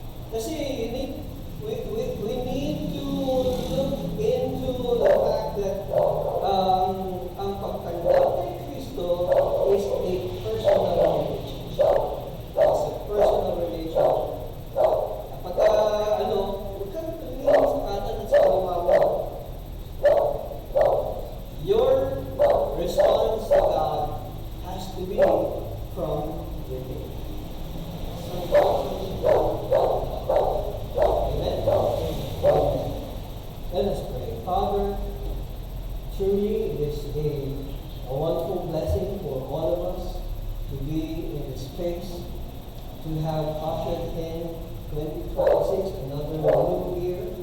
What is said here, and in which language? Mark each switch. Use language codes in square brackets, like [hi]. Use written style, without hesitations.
[en] Kasi we need to look into the fact that [tl] ang pagtanggap kay Kristo [en] is a personal relationship. It's a personal relationship. [tl] Pagka, huwag kang tumingin sa kanan at sa kaliwa mo. [en] Your response to God has to be from within. Amen? Let us pray. Father, truly it is a wonderful blessing for all of us to be in this space, to have ushered in 2026, another new year.